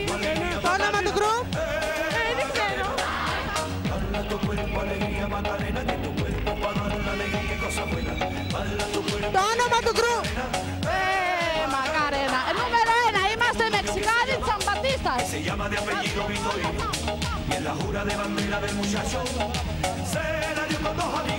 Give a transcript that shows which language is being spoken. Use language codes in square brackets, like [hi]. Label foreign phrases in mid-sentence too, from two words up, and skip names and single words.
[el] Το όνομα του γκρουπ? Δεν ξέρω. Το όνομα του γκρουπ? Μακαρένα. Νούμερο 1. Είμαστε Μεξικάνοι τσαμπατίστας. [es] Y en la jura de bandera del muchacho se la dio con dos